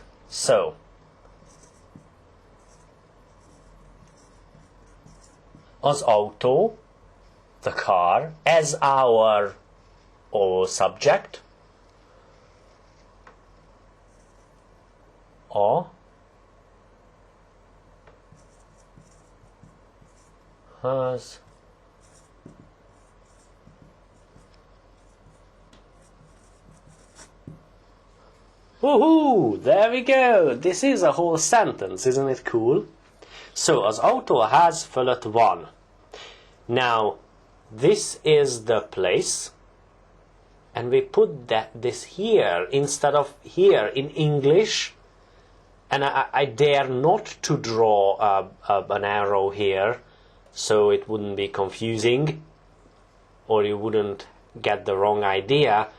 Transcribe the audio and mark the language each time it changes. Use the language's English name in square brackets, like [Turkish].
[English] So, [Hungarian] az autó, [English] the car, as our subject, a has woohoo! There we go! This is a whole sentence, isn't it cool? [Hungarian] So, az autó ház fölött van. [English] Now, this is the place, and we put this here instead of here in English, and I dare not to draw an arrow here, so it wouldn't be confusing, or you wouldn't get the wrong idea.